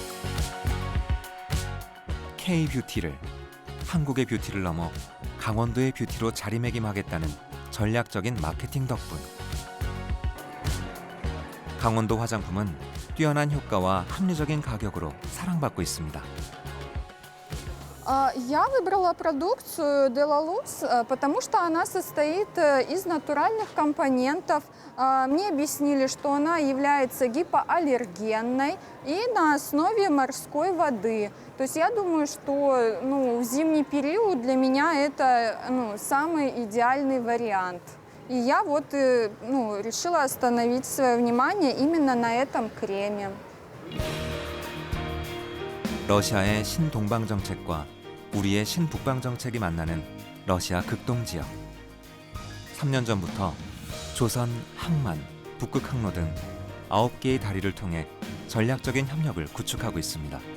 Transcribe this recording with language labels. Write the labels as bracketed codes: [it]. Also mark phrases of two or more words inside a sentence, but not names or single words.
[ko] K-뷰티를 한국의 뷰티를 넘어 강원도의 뷰티로 자리매김하겠다는 전략적인 마케팅 덕분 강원도 화장품은 뛰어난 효과와 합리적인 가격으로 사랑받고 있습니다. [ru] Я выбрала продукцию Delalux, потому что она состоит из натуральных компонентов. Мне объяснили, что она является гипоаллергенной и на основе морской воды. То есть я думаю, что в зимний период для меня это самый идеальный вариант. И я решила остановить свое внимание именно на этом креме. [ko] 러시아의 신동방 정책과 우리의 신북방 정책이 만나는 러시아 극동 지역. 3년 전부터 조선, 항만, 북극 항로 등 9개의 다리를 통해 전략적인 협력을 구축하고 있습니다.